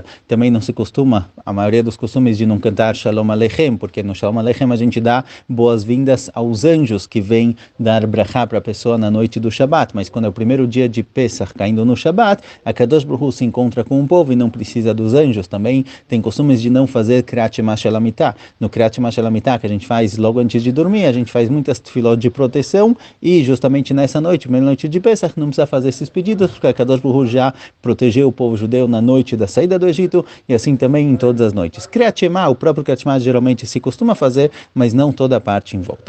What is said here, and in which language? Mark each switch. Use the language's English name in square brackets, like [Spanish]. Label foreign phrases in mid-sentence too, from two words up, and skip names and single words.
[Portuguese] Também não se costuma, a maioria dos costumes de não cantar Shalom Aleichem, porque no Shalom Aleichem a gente dá boas-vindas aos anjos que vêm dar brachá para a pessoa na noite do Shabbat. Mas quando é o primeiro dia de Pesach caindo no Shabbat, a [Hebrew] קדוש ברוך הוא [Portuguese] se encontra com o povo e não precisa dos anjos. Também tem costumes de não fazer Kriyat Shema Shel Amidah. No Kriyat Shema Shel Amidah, que a gente faz logo antes de dormir, a gente faz muitas tefilot de proteção e justamente nessa noite, primeira noite de Pesach, não precisa fazer esses pedidos, porque a [Hebrew] קדוש ברוך הוא [Portuguese] já protegeu o povo judeu na noite da saída do Egito e assim também em todas as noites. Kriyat Shema, o próprio Kriyat Shema geralmente se costuma fazer, mas não toda a parte em volta.